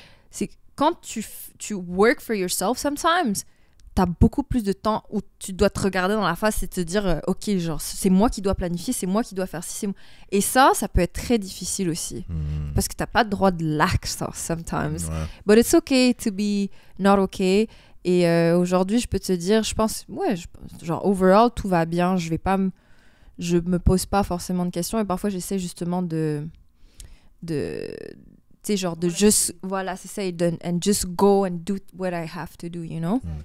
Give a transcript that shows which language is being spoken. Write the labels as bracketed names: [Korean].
[French] C'est quand tu [English] work for yourself, sometimes, [French] t'as beaucoup plus de temps où tu dois te regarder dans la face et te dire, ok, genre, c'est moi qui dois planifier, c'est moi qui dois faire ci, Et ça peut être très difficile aussi. Parce que t'as pas le droit de lax, [English] sometimes. [French] Ouais. [English] But it's okay to be not okay. [French] Et aujourd'hui, je peux te dire, je pense, genre, overall, tout va bien. Je me pose pas forcément de questions. Et parfois, j'essaie justement tu sais, genre, de juste, voilà, c'est ça, [English] and just go and do what I have to do, you know?